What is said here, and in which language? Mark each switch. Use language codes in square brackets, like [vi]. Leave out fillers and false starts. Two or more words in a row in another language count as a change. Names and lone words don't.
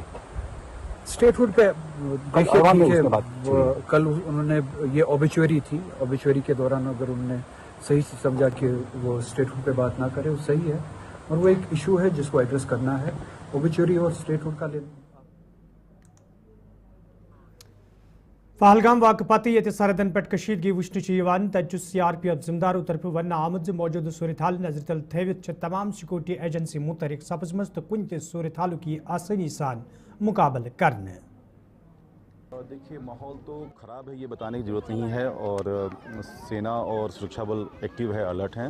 [hi] स्टेटहुड पे कल उन्होंने ये ओबिचुअरी थी, ओबिचुअरी के दौरान अगर उन्होंने सही से समझा कि वो स्टेटहुड पे बात ना करे, वो सही है और वो एक इशू है जिसको एड्रेस करना है। ओबिचुअरी और स्टेटहुड का [ks] पहलगाम वाक़ पत ये सरहदन पे कशीदगी वुचन तत CRPF जिम्मेदारों तरफ वन आमद मौजूद सूरत हाल नजर तल थवित तमाम सिक्योरिटी एजेंसी मुतहरिक सपजम तो कुन त सूरत हाल की आसानी सान मुकाबल करने। [hi] देखिए, माहौल तो ख़राब है, ये बताने की ज़रूरत नहीं है, और सेना और सुरक्षा बल एक्टिव है, अलर्ट हैं।